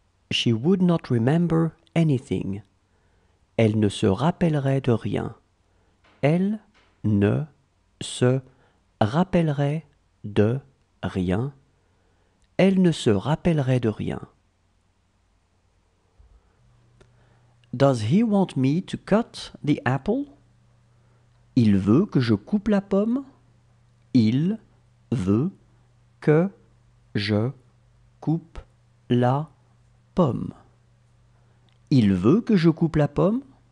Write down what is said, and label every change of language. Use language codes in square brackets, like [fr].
[en] She would not remember anything. [fr] Elle ne se rappellerait de rien. Elle ne se rappellerait de rien. Elle ne se rappellerait de rien. [en] Does he want me to cut the apple? [fr] Il veut que je coupe la pomme? Il veut que je coupe la pomme. Il veut que je coupe la pomme?